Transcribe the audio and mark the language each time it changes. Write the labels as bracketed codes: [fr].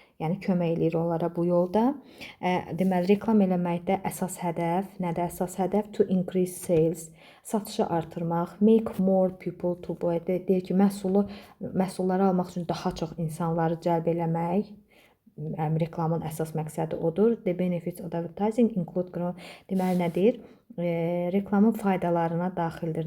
[az] Yəni, kömək eləyir onlara bu yolda. Deməli, reklam eləməkdə əsas hədəf, nədir əsas hədəf? [en] To increase sales, [az] satışı artırmaq, [en] make more people to buy. [az] Deyir ki, məhsulları almaq üçün daha çox insanları cəlb eləmək. Reklamın əsas məqsədi odur. [en] The benefits of advertising include growth. [az] Deməli, nədir? Reklamın faydalarına daxildir.